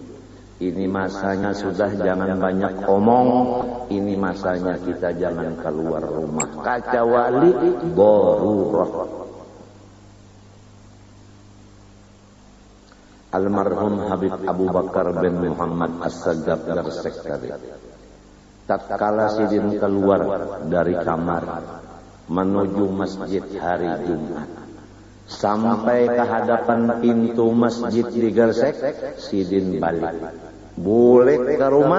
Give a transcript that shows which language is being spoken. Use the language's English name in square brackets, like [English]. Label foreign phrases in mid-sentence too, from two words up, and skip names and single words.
[Indonesian] Ini masanya sudah jangan banyak omong. Ini masanya kita jangan keluar rumah. Kecuali darurah. Almarhum Habib Abu Bakar bin Muhammad As-Sagaf Gersek tadi. [Banjar] Tatkala sidin keluar dari kamar menuju masjid hari Jumat, sampai ke hadapan pintu masjid di Gersek, sidin balik. [Indonesian] Boleh ke rumah?